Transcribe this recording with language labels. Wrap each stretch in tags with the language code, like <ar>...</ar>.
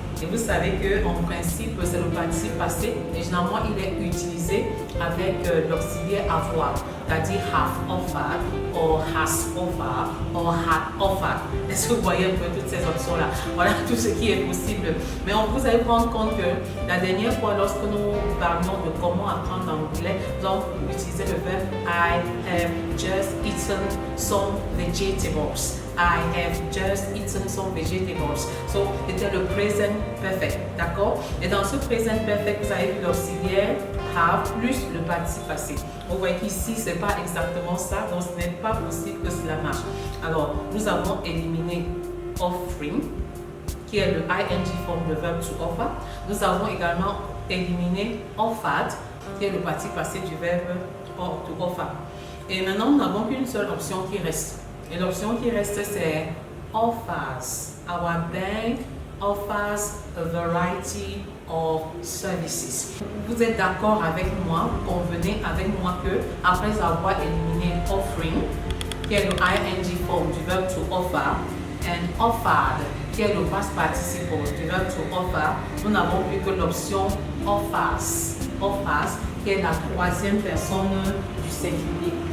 <fr>Et vous savez qu'en principe, c'est le participe passé et généralement il est utilisé avec l'auxiliaire avoir, c'est-à-dire</fr> <en>have offered, or has offered, or had offered.</en> <fr>Est-ce que vous voyez un peu toutes ces options-là? Voilà tout ce qui est possible. Mais vous allez prendre compte que la dernière fois, lorsque nous parlions de comment apprendre l'anglais, nous avons utilisé le verbe</fr> <en>I have just eaten some vegetables. I have just eaten some vegetables.</en> <fr>So, c'était le present perfect, d'accord? Et dans ce present perfect, vous avez l'auxiliaire have plus le participe passé. Vous voyez qu'ici, ce n'est pas exactement ça, donc ce n'est pas possible que cela marche. Alors, nous avons éliminé offering, qui est le ing form de verb to offer. Nous avons également éliminé offered, qui est le participe passé du verbe to offer. Et maintenant, nous n'avons qu'une seule option qui reste. Et l'option qui reste, c'est offers.</fr> <en>Our bank offers a variety of services.</en> <fr>Vous êtes d'accord avec moi, vous convenez avec moi que après avoir éliminé offering, qui est le ing form du verbe to offer, and offered, qui est le past participle du verbe to offer, nous n'avons plus que l'option offers, qui est la troisième personne du singulier.</fr>